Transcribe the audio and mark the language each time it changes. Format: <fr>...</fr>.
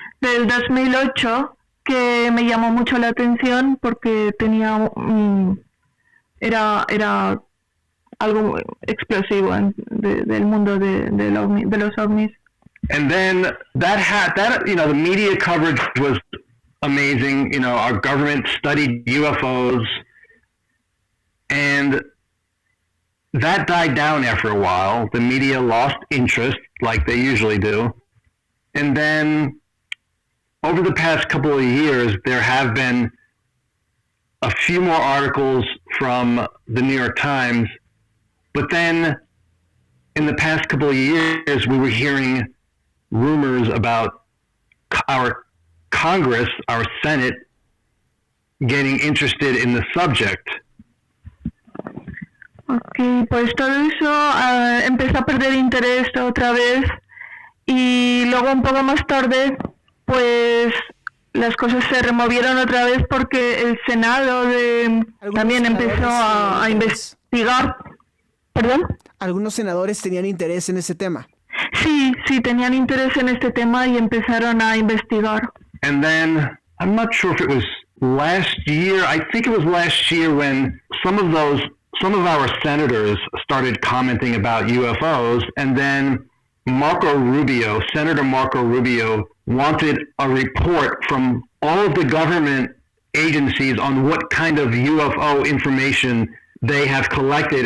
<es>Del 2008, que me llamó mucho la atención porque tenía era algo explosivo del mundo de los ovnis.</es> <en>And then that the media coverage was amazing. Our government studied UFOs, and that died down after a while. The media lost interest, like they usually do. And then over the past couple of years, there have been a few more articles from the New York Times. But then in the past couple of years, we were hearing rumors about our Congress, our Senate, getting interested in the subject.</en> <es>Ok, pues todo eso empezó a perder interés otra vez y luego un poco más tarde pues las cosas se removieron otra vez porque el Senado también empezó a investigar. ¿Perdón? Algunos senadores tenían interés en ese tema. Sí, tenían interés en este tema y empezaron a investigar.</es> <en>And then, I'm not sure if it was last year, I think it was last year when some of our senators started commenting about UFOs, and then Senator Marco Rubio wanted a report from all of the government agencies on what kind of UFO information they have collected.</en>